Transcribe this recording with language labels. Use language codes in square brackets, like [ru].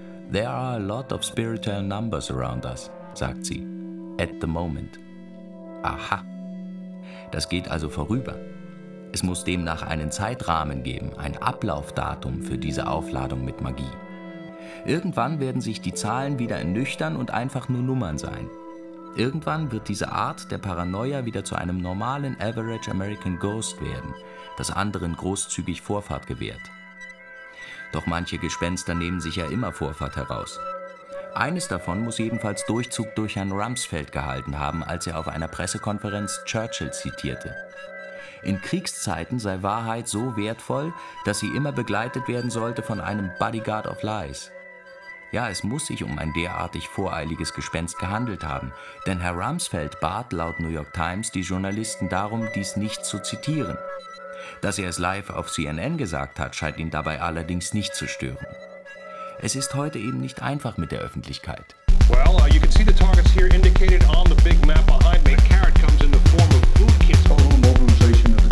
[en] There are a lot of spiritual numbers around us, [de] sagt sie, [en] at the moment. [de] Aha, das geht also vorüber. Es muss demnach einen Zeitrahmen geben, ein Ablaufdatum für diese Aufladung mit Magie. Irgendwann werden sich die Zahlen wieder ernüchtern und einfach nur Nummern sein. Irgendwann wird diese Art der Paranoia wieder zu einem normalen Average American Ghost werden, das anderen großzügig Vorfahrt gewährt. Doch manche Gespenster nehmen sich ja immer Vorfahrt heraus. Eines davon muss jedenfalls Durchzug durch Herrn Rumsfeld gehalten haben, als er auf einer Pressekonferenz Churchill zitierte. In Kriegszeiten sei Wahrheit so wertvoll, dass sie immer begleitet werden sollte von einem Bodyguard of Lies. Ja, es muss sich um ein derartig voreiliges Gespenst gehandelt haben, denn Herr Rumsfeld bat laut New York Times die Journalisten darum, dies nicht zu zitieren. Dass er es live auf CNN gesagt hat, scheint ihn dabei allerdings nicht zu stören. Es ist heute eben nicht einfach mit der Öffentlichkeit. [en] Well, you can see the targets here indicated on the big map behind me. Carrot comes in the form of food kits.